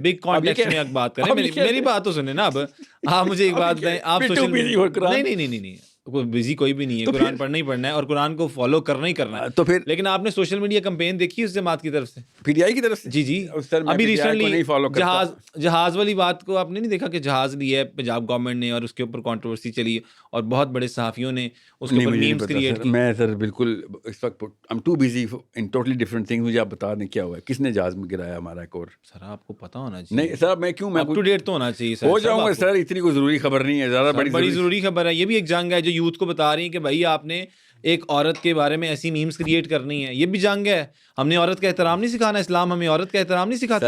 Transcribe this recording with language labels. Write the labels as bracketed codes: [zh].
[ur] Big context میں ایک بات کریں, میری بات تو سنیں نا. اب آپ مجھے ایک بات بتائیں, آپ سوشل نہیں کوئی بزی کوئی بھی نہیں ہے, قرآن پڑھنا ہی پڑھنا ہے اور قرآن کو فالو کرنا ہی کرنا ہے. تو پھر لیکن آپ نے سوشل میڈیا کمپین دیکھی اس جماعت کی طرف سے, PTI کی طرف سے؟ جی ابھی ریسنٹلی جہاز والی بات کو آپ نے نہیں دیکھا کہ جہاز لیا ہے پنجاب گورنمنٹ نے, اور اس کے اوپر کنٹروورسی چلی اور بہت بڑے صحافیوں نے اس کے اوپر میمز کریٹ کی. میں سر بالکل اس وقت [en] I'm too busy in totally different things. [ur] مجھے آپ بتا دیں کیا ہوا ہے, کس نے جہاز میں گرایا ہمارا ایک اور. سر آپ کو پتا ہونا چاہیے. نہیں سر, میں کیوں, میں اپ ٹو ڈیٹ تو ہونا چاہیے سر. ہو جاؤں گا سر, اتنی کوئی ضروری خبر نہیں ہے, زیادہ بڑی ضروری خبر ہے. یہ بھی ایک جنگ ہے جو یوتھ کو بتا رہی ہے کہ بھائی آپ نے ایک عورت کے بارے میں ایسی میمز کریٹ کرنی ہے. یہ بھی جنگ ہے. ہم نے عورت کا احترام نہیں سکھانا, اسلام ہمیں عورت کا احترام نہیں سکھاتا.